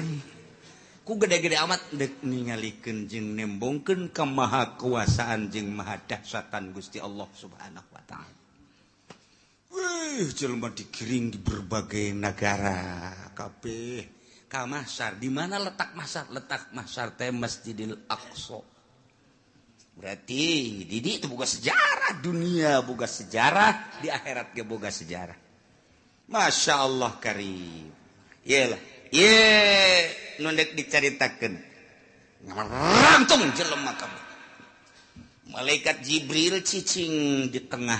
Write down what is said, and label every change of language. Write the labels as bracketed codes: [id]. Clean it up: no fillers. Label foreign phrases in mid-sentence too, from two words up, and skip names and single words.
[su] Ku gede-gede amat deuk ningalikeun jeung nembongkeun ka maha kuasaan jeung maha dahsyatan Gusti Allah [ar] سبحانه وتعالى. [su] Wih, jelema digiring [id] di berbagai negara [su] kabeh ka mahsyar. [id] Di mana letak mahsyar? [su] Letak mahsyar teh Masjidil Aqsa. [id] Berarti Didi itu [su] boga sejarah dunia, boga sejarah di akhirat ge boga sejarah. [ar] ما شاء الله كريم. [su] Iyalah, nu deuk dicaritakeun. Ngarangtung jelema kabeh. Malaikat Jibril cicing di tengah.